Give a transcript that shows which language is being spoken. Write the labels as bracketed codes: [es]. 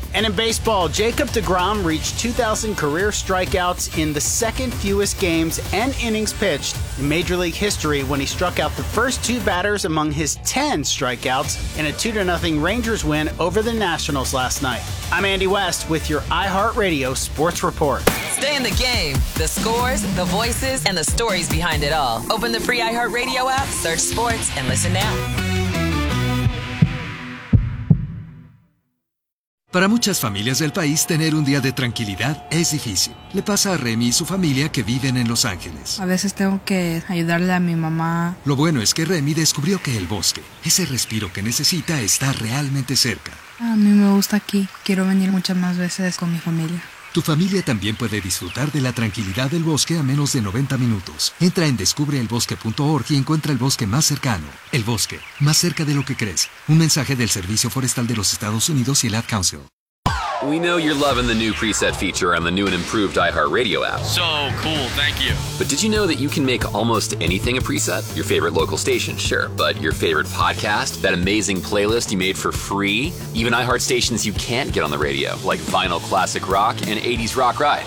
[en] And in baseball, Jacob deGrom reached 2,000 career strikeouts in the second fewest games and innings pitched in Major League history when he struck out the first two batters among his 10 strikeouts in a 2-0 Rangers win over the Nationals last night. I'm Andy West with your iHeartRadio Sports Report. Stay in the game. The scores, the voices, and the stories behind it all. Open the free iHeartRadio app, search sports, and listen now. [es] Para muchas familias del país, tener un día de tranquilidad es difícil. Le pasa a Remy y su familia que viven en Los Ángeles. A veces tengo que ayudarle a mi mamá. Lo bueno es que Remy descubrió que el bosque, ese respiro que necesita, está realmente cerca. A mí me gusta aquí. Quiero venir muchas más veces con mi familia. Tu familia también puede disfrutar de la tranquilidad del bosque a menos de 90 minutos. Entra en descubreelbosque.org y encuentra el bosque más cercano. El bosque, más cerca de lo que crees. Un mensaje del Servicio Forestal de los Estados Unidos y el Ad Council. [en] We know you're loving the new preset feature on the new and improved iHeartRadio app. So cool, thank you. But did you know that you can make almost anything a preset? Your favorite local station, sure. But your favorite podcast? That amazing playlist you made for free? Even iHeart stations you can't get on the radio, like vinyl classic rock and 80s rock ride.